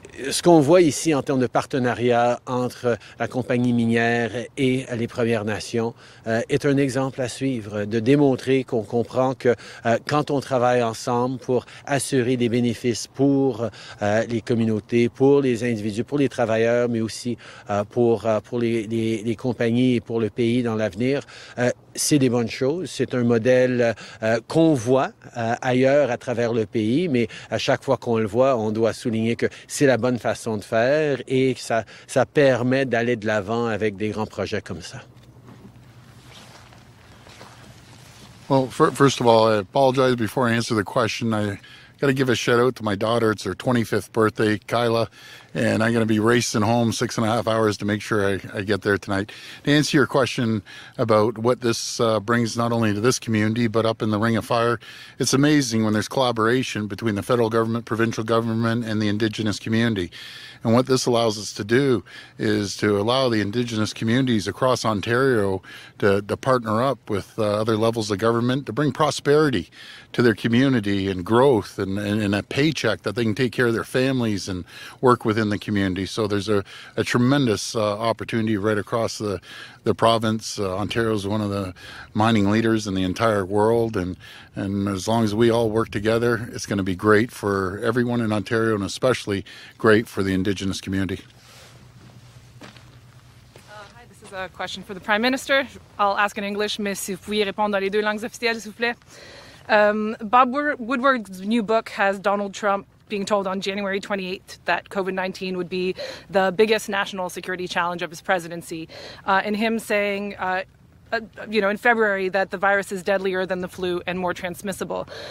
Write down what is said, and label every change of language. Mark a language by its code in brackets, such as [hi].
[fr] Ce qu'on voit ici en termes de partenariat entre la compagnie minière et les Premières Nations est un exemple à suivre, de démontrer qu'on comprend que quand on travaille ensemble pour assurer des bénéfices pour les communautés, pour les individus, pour les travailleurs, mais aussi pour les compagnies et pour le pays dans l'avenir, c'est des bonnes choses. C'est un modèle qu'on voit ailleurs à travers le pays, mais à chaque fois qu'on le voit, on doit souligner que c'est la bonne façon de faire et que ça permet d'aller de l'avant avec des grands projets comme ça. [en] Well, first of all, I apologize before I answer the question. I got to give a shout out to my daughter. It's her 25th birthday, Kyla, and I'm going to be racing home 6.5 hours to make sure I get there tonight. To answer your question about what this brings not only to this community, but up in the Ring of Fire, it's amazing when there's collaboration between the federal government, provincial government, and the Indigenous community. And what this allows us to do is to allow the Indigenous communities across Ontario to partner up with other levels of government to bring prosperity to their community and growth and a paycheck that they can take care of their families and work within the community. So there's a tremendous opportunity right across the province. Ontario is one of the mining leaders in the entire world, and as long as we all work together, it's going to be great for everyone in Ontario and especially great for the Indigenous community. Hi, this is a question for the Prime Minister. I'll ask in English, [fr] mais si vous pouviez répondre dans les deux langues officielles, s'il vous plaît. [en] Bob Woodward's new book has Donald Trump being told on January 28th that COVID-19 would be the biggest national security challenge of his presidency, and him saying, in February that the virus is deadlier than the flu and more transmissible.